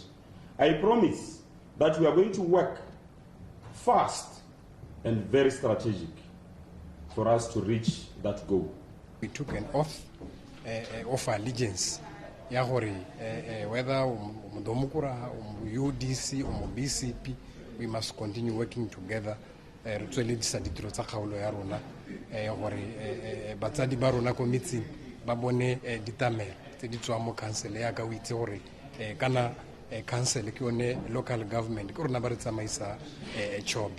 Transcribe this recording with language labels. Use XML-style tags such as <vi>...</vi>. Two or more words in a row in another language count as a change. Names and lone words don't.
<en>I promise that we are going to work fast and very strategic for us to reach that goal. We took an oath of allegiance, whether UDC or BCP, we must continue working together.</en> <tn>Batsadi ba rona ko metseng ba bone ditamelo tse di tswang mo council ya ka o itse gore kana council ke yone</tn> <en>local government</en> <tn>ke rona ba re tsamaisa Chobe.</tn>